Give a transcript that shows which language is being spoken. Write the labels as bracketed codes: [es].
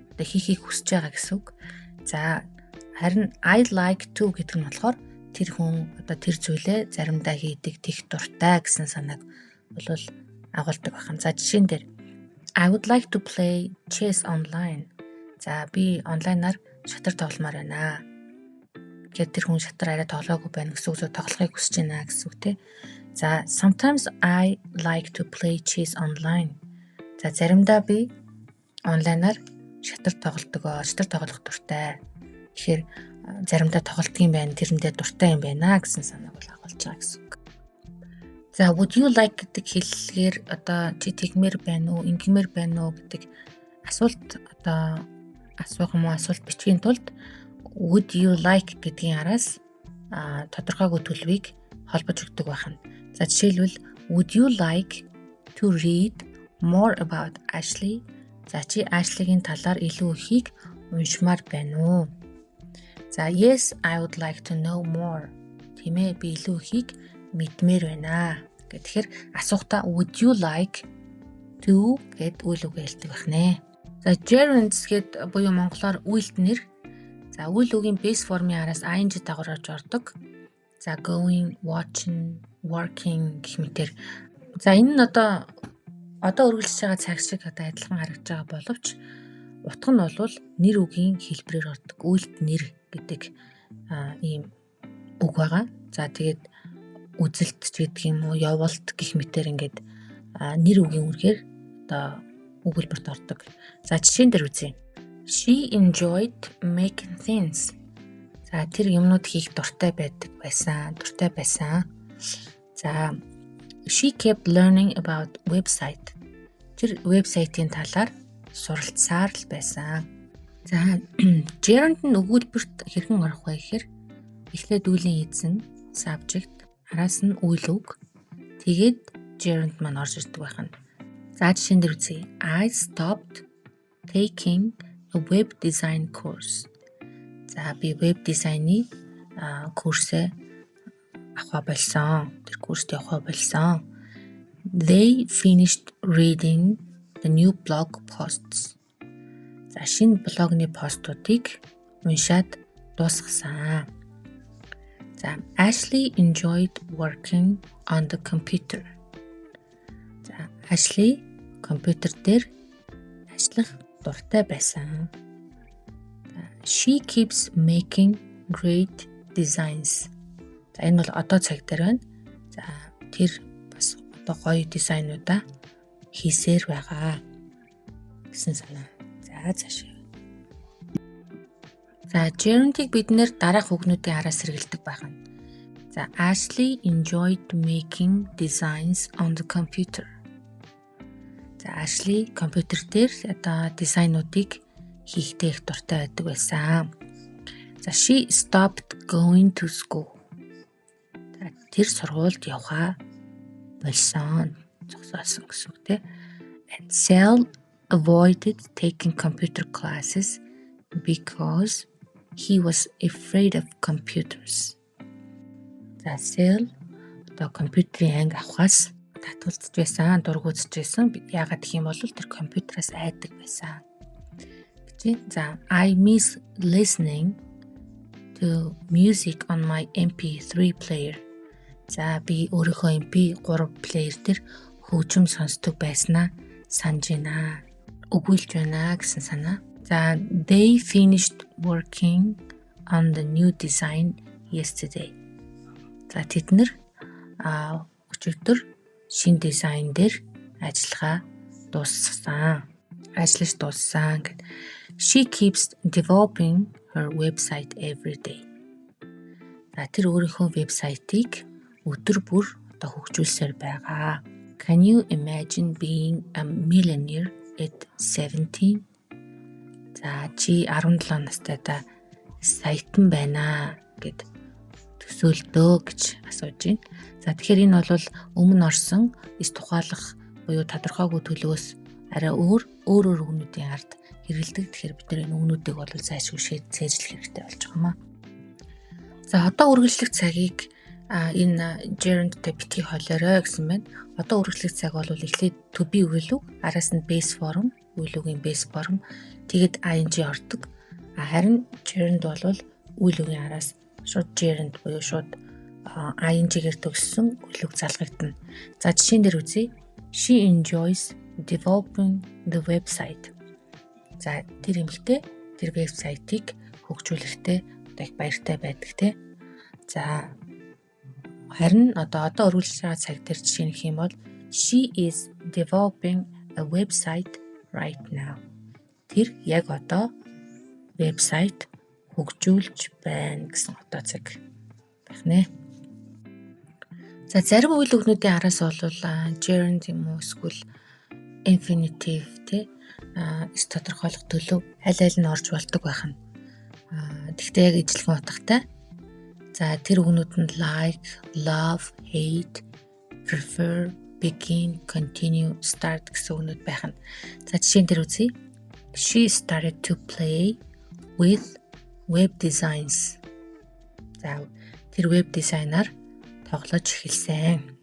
[mn] Одоо хийхийг хүсэж байгаа гэсэн үг. За харин [en] I'd like to [mn] гэдэг нь болохоор тэр хүн одоо тэр зүйлээ заримдаа хийдэг тех дуртай гэсэн санааг бол агуулдаг байна. [en] За жишээн дээр I would like to play chess online. [mn] За би онлайнаар шатар тогломоор байна. Гэвч тэр хүн шатар арай тоглоогүй байна гэсэн үг, тоглохыг хүсэж байна гэсэн үг тий. [en] За sometimes I like to play chess online. [mn] За заримдаа би онлайнаар шатар тоглох дуртай. Тэгэхээр заримдаа тоглолт юм байна, тэрэндээ дуртай юм байна гэсэн санааг бол агуулж байгаа гэсэн үг. За [en] would you like [mn] гэдэг хэллэгээр одоо чи тэгмээр байна уу, ингэмээр байна уу гэдэг асуулт одоо асуух юм уу, асуулт бичгийн тулд would you like гэдгийн араас тодорхойгүй төлөвийг холбож өгдөг байна. [en] За жишээлбэл would you like to read more about Ashley? [mn] За чи Ashley-гийн талаар илүү ихийг уншмаар байна уу? [en] За yes, I would like to know more. [mn] Тийм ээ, би илүү ихийг мэдмээр байна. Тэгэхээр асуухтаа [en] would you like to [mn] гэд үйл үг хэлдэг байна. За gerunds гэд буюу монголоор үйлт нэр. За үйл үгийн base формын араас ing дагавар орж ордог. За going, watching, working гэх мэтэр. За энэ нь одоо үргэлжлэж байгаа цаг шиг одоо адилхан харагдаж байгаа боловч утга нь бол нэр үгийн хэлбэрээр ордог. Үйлт нэр гэдэг ийм үг байгаа. За тэгээд үзэлт гэдэг юм уу, явуулт гэх мэтэр ингээд нэр үгийн үргээр одоо өгүүлбэрт ордог. За жишээн дээр үзье. [en] She enjoyed making things. [mn] За тэр юмнууд хийх дуртай байсан. [en] За she kept learning about website. [mn] Тэр вебсайтын талаар суралцсаар л байсан. За gerund нь өгүүлбэрт хэрхэн орох вэ гэхээр эхлээд үлийн эзэн, subject, араас нь үйл үг. Тэгээд gerund маань орж ирдэг байна. За жишээн дээр үзье. [en] I stopped taking a web design course. [mn] За би веб дизайны курсээ авах болсон. Тэр курст явах болсон. [en] They finished reading the new blog posts. [mn] За шинэ блогны постуудыг уншаад дуусгасан. [en] За Ashley enjoyed working on the computer. [mn] За Ashley компьютер дээр ажиллах дуртай байсан. [en] She keeps making great designs. [mn] За энэ бол одоо цаг дээр байна. За тэр бас одоо гоё дизайнуудаа хийсээр байгаа гэсэн санаа. За цаашаа. За gerund-ийг бид нэр дараах үгнүүдийн араас сэргэлдэг байх нь. [en] За Ashley enjoyed making designs on the computer. [mn] За Ashley компьютер дээр одоо дизайнуудыг хийхдээ их дуртай байдаг байсан. [en] За she stopped going to school. [mn] За тэр сургуульд явхаа болсон. Зогсоосон гэсэн үг тийм. [en] And Sal avoided taking computer classes because he was afraid of computers. [mn] За Sal одоо компьютерийн анги авахаас татгалзаж байсан, дургуутж байсан. Яагаад гэх юм бол тэр компьютераас айдаг байсан. [en] За I miss listening to music on my MP3 player. [mn] За би өөрийнхөө MP3 плеер дээр хөгжим сонсдог байснаа санаж байна. Өгүүлж байна гэсэн санаа. [en] За they finished working on the new design yesterday. [mn] За тэд нэр өчигдөр шинэ дизайн дээр ажиллагаа дууссан. Ажиллаж дууссан гэд. [en] She keeps developing her website every day. [mn] За тэр өөрийнхөө вебсайтыг өдөр бүр одоо хөгжүүлсээр байгаа. [en] Can you imagine being a millionaire at 17? [mn] За чи 17 настайдаа саятан байна гэд төсөөлдөө гэж асууж байна. За тэгэхээр энэ бол өмнө орсон тухайлах буюу тодорхойгүй төлөвөөс арай өөр үгнүүдийн ард хэрэгэлдэг. Тэгэхээр бид энэ үгнүүдийг бол зайлшгүй цээжлэх хэрэгтэй болж байгаа юм аа. За одоо үргэлжлэх цагийг энэ gerund-тэй битгий холиорой гэсэн байна. Одоо үргэлжлэх цаг бол эхлээд to be үйл үг, араас нь base form, үйл үгийн base form, тэгэд ing ордог. Харин gerund бол үйл үгийн араас шууд gerund буюу шууд ing-гээр төгссөн үйл үг залгагдана. За жишээн дээр үзье. [en] She enjoys developing the website. [mn] За тэр эмэгтэй тэр вебсайтыг хөгжүүлэхдээ одоо их баяртай байдаг те. За харин одоо үргэлжлэж байгаа цаг дээр жишээ нөх юм бол [en] she is developing a website right now. [mn] Тэр яг одоо вебсайт хөгжүүлж байна гэсэн одоо цаг байх нэ. За зарим үйл үгнүүдийн араас бол gerund юм уу эсвэл infinitive те тодорхойлох төлөв аль нь орж болдог байх нь. Тэгвэл яг ижилхэн утгатай. За тэр үгнүүд нь like, love, hate, prefer, begin, continue, start гэсэн үгнүүд байх нь. За жишээн дээр үзье. [en] She started to play with web designs. [mn] За тэр веб дизайнаар тоглож эхэлсэн.